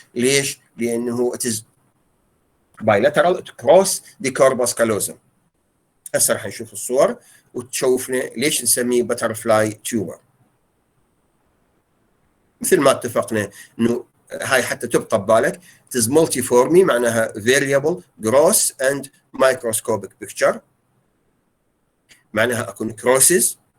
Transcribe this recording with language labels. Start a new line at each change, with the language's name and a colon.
Arabic: ليش؟ لأنه
English: it is bilateral cross the corpus callosum.
Arabic: هسه راح نشوف الصور وتشوفنا ليش نسميه butterfly tumor. مثل ما اتفقنا انه هاي حتى تبقى ببالك
English: it is multiforme
Arabic: معناها
English: variable gross and microscopic picture،
Arabic: معناها اكو necrosis